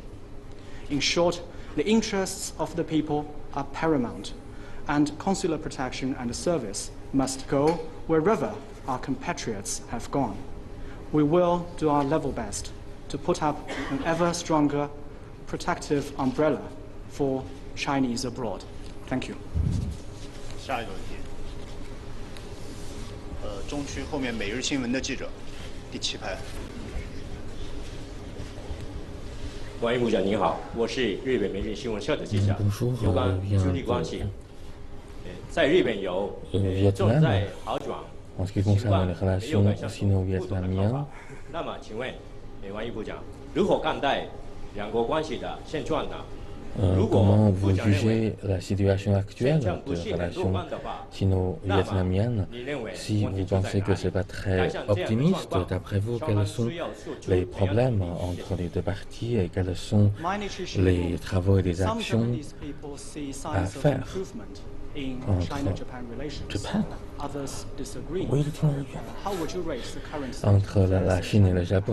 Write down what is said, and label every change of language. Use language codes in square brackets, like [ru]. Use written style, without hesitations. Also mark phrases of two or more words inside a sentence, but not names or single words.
[en] In short, the interests of the people are paramount, and consular protection and service must go wherever our compatriots have gone. We will do our level best to put up an ever stronger protective umbrella for Chinese abroad. Thank you. [zh] 下一个问题，中区后面每日新闻的记者，第7排。王毅部长您好，我是日本每日新闻社的记者，有关中日关系，在日本有正在好转，情况没有改善不同的看法。那么，请问王毅部长如何看待两国关系的现状呢？ [fr] Comment vous jugez la situation actuelle de relations sino-vietnamiennes? Si vous pensez que ce n'est pas très optimiste, d'après vous, quels sont les problèmes entre les deux parties et quels sont les travaux et les actions à faire entre la Chine et le Japon?